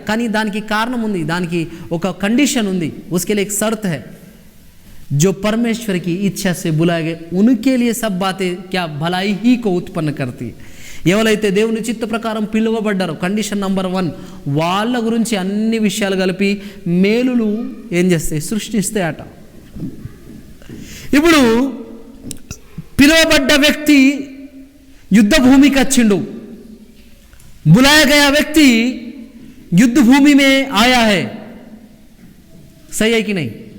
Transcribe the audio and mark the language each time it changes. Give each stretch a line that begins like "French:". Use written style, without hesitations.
Telugu: కానీ దానికి కారణం ఉంది, దానికి ఒక కండిషన్ ఉంది।
Hindi: उसके लिए एक शर्त है, जो परमेश्वर की इच्छा से बुलाए गए उनके लिए सब बातें क्या भलाई ही को उत्पन्न करती।
Telugu: ఎవరైతే దేవుని చిత్త ప్రకారం పిలువబడ్డారో, కండిషన్ నంబర్ 1, వాళ్ళ గురించి అన్ని విషయాలు కలిపి మేలులు ఏం చేస్తాయి, సృష్టిస్తాయట। ఇప్పుడు పిలువబడ్డ వ్యక్తి
Hindi: युद्ध भूमि का छिंडू, बुलाया गया व्यक्ति युद्ध भूमि में आया है। सही है कि नहीं?